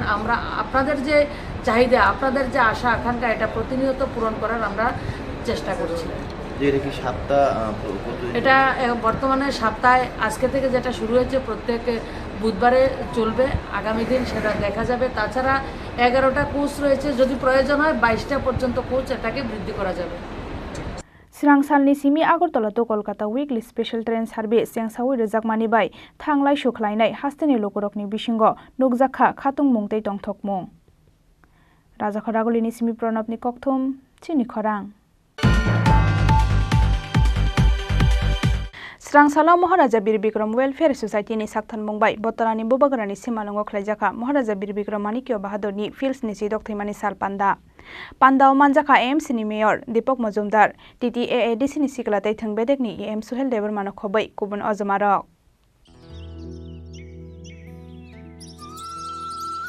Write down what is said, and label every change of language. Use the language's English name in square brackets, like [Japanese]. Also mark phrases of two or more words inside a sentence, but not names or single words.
[Bangla] আমরা আপনাদের যে চাহিদা, আপনাদের যে আশা আকাঙ্ক্ষা, এটা প্রতিনিয়ত পূরণ করার আমরা চেষ্টা করছি। এটা বর্তমানে সপ্তাহে আজকে থেকে যেটা শুরু হয়েছে প্রত্যেক বুধবারে চলবে, আগামী দিন সেটা দেখা যাবে। তাছাড়া 11টা কোচ রয়েছে, যদি প্রয়োজন হয় 22টা পর্যন্ত কোচ এটাকে বৃদ্ধি করা যাবে। [Kok Borok] Srangsalni simi [English] Agartala to Kolkata weekly special train service [Kok Borok] yang sawi rejakmani bai thanglai sukhlainai hasteni lokorokni bisingo nukjakha khatung mungtei tongthokmung. Raja Khoragolini simi Pranabni kokthum Chini Khorang. Srangsala Maharaja Bir Bikram Welfare Society ni saktan mungbai botarani bobagrani simalongo khlaijaka Maharaja Bir Bikram Manikyo Bahadur ni Fields ni sidok thimani sal panda Pandao manjaka AMC ni Mayor Deepak Majumdar TTAADC ni siklatai thangbedek ni EM Suhel Debbarma khobai kubun azamarok